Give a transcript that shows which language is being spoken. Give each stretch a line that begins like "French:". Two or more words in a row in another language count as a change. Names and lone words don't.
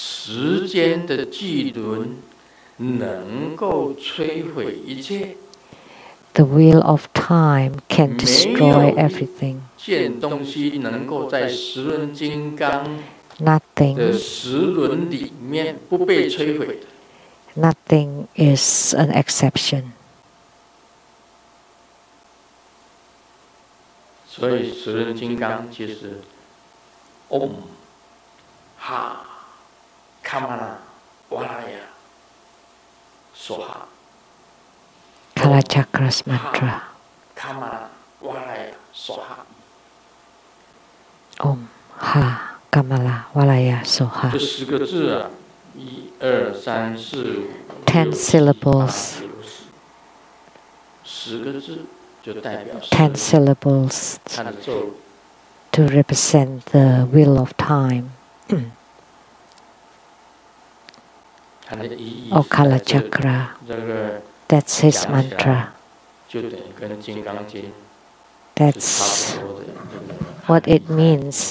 English: The wheel of time can destroy everything. Nothing is an exception. So,
Chinese: 十轮金刚其实
Sanskrit: ॐ ह कमल वलय स्वाहा
English: Kalachakra's mantra.
Sanskrit: कमल वलय स्वाहा. ॐ ह कमल वलय स्वाहा.
Chinese: 这10个字啊，1、2、3、4、5、
English: 10 syllables.
Chinese: 10个字就代表
English: 10 syllables to represent the wheel of time. O Kalachakra. That's his mantra. That's what it means.